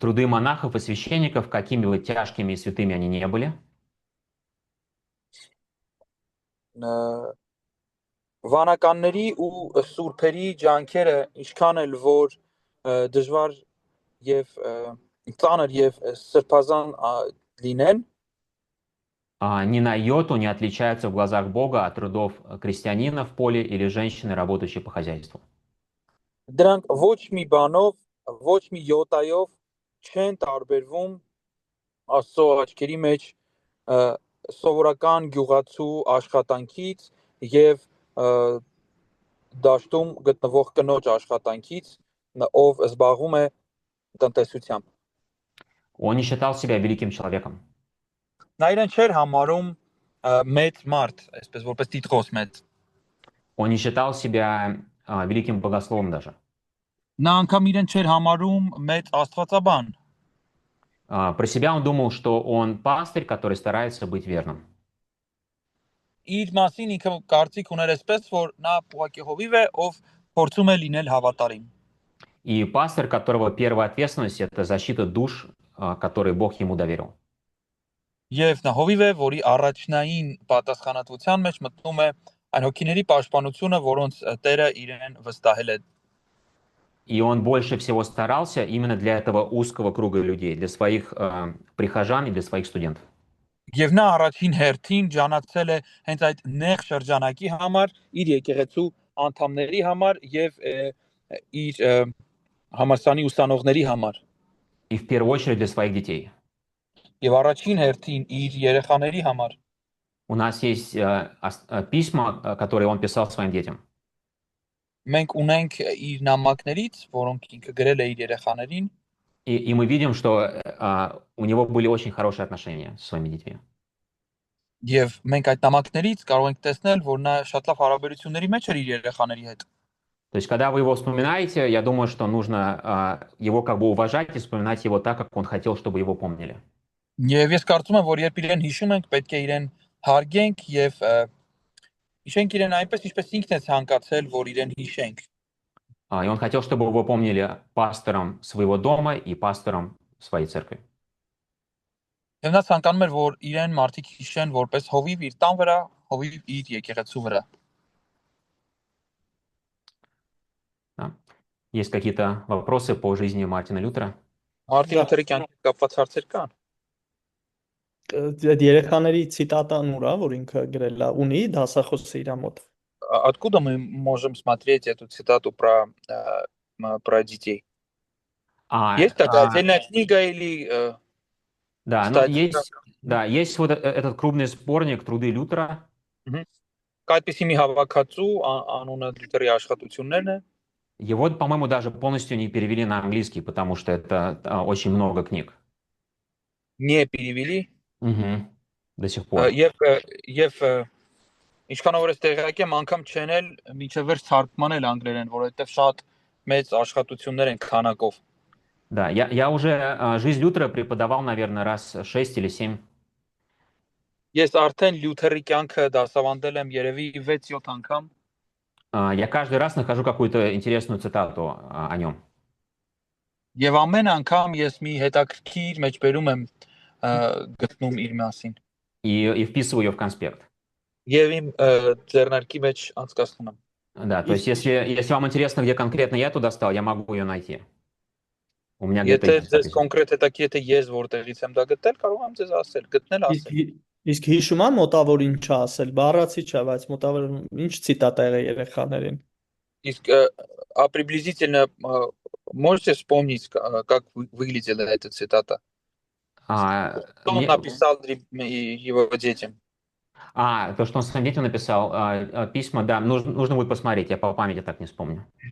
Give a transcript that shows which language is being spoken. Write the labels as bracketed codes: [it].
[ru] Труды монахов и священников, какими бы тяжкими и святыми они не были, [hy] վանականների ու սուրբերի ջանքերը ինչքան էլ որ դժվար եւ ծանր եւ սրբազան լինեն, [ru] ни на йоту не отличаются в глазах Бога от трудов крестьянина в поле или женщины, работающей по хозяйству. [hy] Դրանք ոչ մի բանով, ոչ մի յոտայով չեն տարբերվում Աստծո աչքերի մեջ սովորական գյուղացու աշխատանքից եւ դաշտում գտնվող կնոջ աշխատանքից, ով զբաղվում է տնտեսությամբ։ [ru] Он не считал себя великим человеком. [hy] Նա իրեն չէր համարում մեծ մարդ, այսպես որպես տիտղոս մեծ։ [ru] Он не считал себя великим богословом даже. [hy] Նա անգամ իրեն չէր համարում մեծ աստվածաբան։ [ru] Про себя он думал, что он пастырь, который старается быть верным. [hy] Իր մասին ինքը կարծիք ուներ այսպես, որ նա ուղղակի հովիվ է, ով փորձում է լինել հավատարիմ։ [ru] И пастырь, которого первая ответственность– это защита душ, которые Бог ему доверил. [hy] Եվ նա հովիվ է, որի առաջնային պատասխանատվության մեջ մտնում է այն հոգիների պաշտպանությունը, որոնց Տերը իրեն վստահել է։ [ru] И он больше всего старался именно для этого узкого круга людей, для своих прихожан и для своих студентов. [hy] Եվ նա առաջին հերթին ջանացել է հենց այդ նեղ շրջանակի համար, իր եկեղեցու անդամների համար եւ իր համալսարանի ուսանողների համար։ [ru] И в первую очередь для своих детей. [hy] Եվ առաջին հերթին իր երեխաների համար։ [ru] У нас есть письма, которые он писал своим детям. [hy] Մենք ունենք իր նամակներից, որոնք ինքը գրել է իր երեխաներին։ [ru] И мы видим, что у него были очень хорошие отношения со своими детьми. [hy] Եվ մենք այդ նամակներից կարող ենք տեսնել, որ նա շատ լավ հարաբերությունների մեջ էր իր երեխաների հետ։ [ru] То есть, когда вы его вспоминаете, я думаю, что нужно его как бы уважать и вспоминать его так, как он хотел, чтобы его помнили. [hy] Եվ ես կարծում եմ, որ երբ իրեն հիշում ենք, պետք է իրեն հարգենք եւ հիշենք իրեն այնպես, ինչպես ինքն է ցանկացել, որ իրեն հիշենք։ [ru] И он хотел, чтобы его помнили пастором своего дома и пастором своей церкви. [hy] Եվ նա ցանկանում էր, որ իրեն մարդիկ հիշեն որպես հովիվ իր տան վրա, հովիվ իր եկեղեցու վրա։ [ru] Да. Есть какие-то вопросы по жизни Мартина Лютера? [hy] Մարտին Լութերի կյանքի կապված հարցեր կան։ Այդ երեխաների ցիտատան ուրա, որ ինքը գրել է, ունի դասախոսը իր մոտ։ [ru] Откуда мы можем смотреть эту цитату про детей? Есть такая отдельная книга или Да, ну, есть вот этот крупный сборник «Труды Лютера». Կայդպիսի մի հավաքածու անունը Լյութերի աշխատություններն է։ Его, по-моему, даже полностью не перевели на английский, потому что это очень много книг. Не перевели? Угу. До сих пор. [hy] Եվ ինչքանով որ ես տեղյակ եմ, անգամ չեն էլ միջև վերջ թարգմանել անգլերեն, որովհետև շատ մեծ աշխատություններ են քանակով։ [ru] Да, я уже «Жизнь Лютера» преподавал, наверное, раз 6 или 7. [hy] Ես արդեն Լյութերի կյանքը դասավանդել եմ երևի 6-7 անգամ։ [ru] Я каждый раз нахожу какую-то интересную цитату о нем. [hy] Եվ ամեն անգամ ես մի հետաքրքիր մեջբերում եմ գտնում իր մասին։ [ru] И вписываю ее в конспект. [hy] Եվ իմ ձեռնարկի մեջ անցկացնում եմ։ [ru] Да, то есть если вам интересно, где конкретно я туда стал, я могу ее найти. У меня где-то есть. [hy] Եթե կոնկրետ հետաքրքիր եթե ես որտեղից եմ դա գտել, կարող եմ ձեզ ասել, գտնել ասել։ Իսկ հիշում եմ մոտավոր ինչ ասել, բառացի չէ, բայց մոտավոր ինչ ցիտատ եղել երեխաներին։ Իսկ [ru] приблизительно можете вспомнить, как выглядела эта цитата? Что он написал его детям? То, что он своим детям написал, письма, да, нужно будет посмотреть, я по памяти так не вспомню.